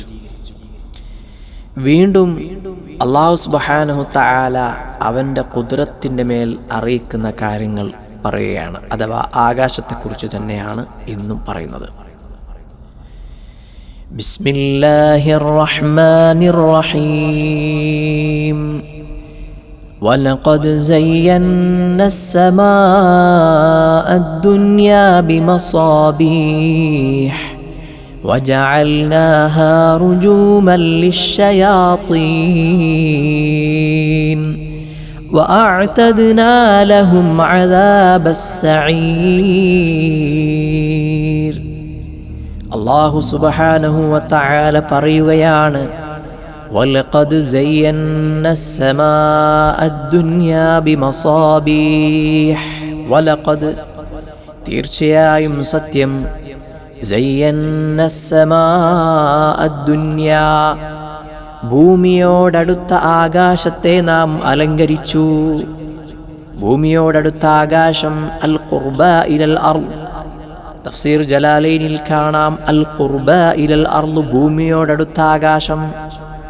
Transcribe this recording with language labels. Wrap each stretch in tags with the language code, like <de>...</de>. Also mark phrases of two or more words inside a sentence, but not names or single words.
<ml>വീണ്ടും</ml> <ar>الله سبحانه تعالى</ar> <ml>അവൻ്റെ ഖുദ്റത്തിൻ്റെ മേൽ അറിയിക്കുന്ന കാര്യങ്ങൾ പറയുകയാണ്. അഥവാ ആകാശത്തെക്കുറിച്ച് തന്നെയാണ് ഇന്നും പറയുന്നത്.</ml> <ar>بسم الله الرحمن الرحيم. ولقد زينا السماء الدنيا بمصابيح وجعلناها رجوما للشياطين وأعتدنا لهم عذاب السعير. الله سبحانه وتعالى</ar> <ml>പറയുകയാണ്,</ml> <ar>ولقد زينا السماء الدنيا بمصابيح.</ar> <ml>വലഖദ് തീർച്ചയായും സത്യം,</ml> <ar>زينا السماء الدنيا</ar> <ml>ഭൂമിയോടടുത്ത ആകാശത്തെ നാം അലങ്കരിച്ചു. ഭൂമിയോടടുത്ത ആകാശം</ml> <ar>القربى إلى الأرض.</ar> <ml>തഫ്സീർ ജലാലൈനിൽ കാണാം</ml> <ar>القربى إلى الأرض,</ar> <ml>ഭൂമിയോടടുത്ത ആകാശം.</ml>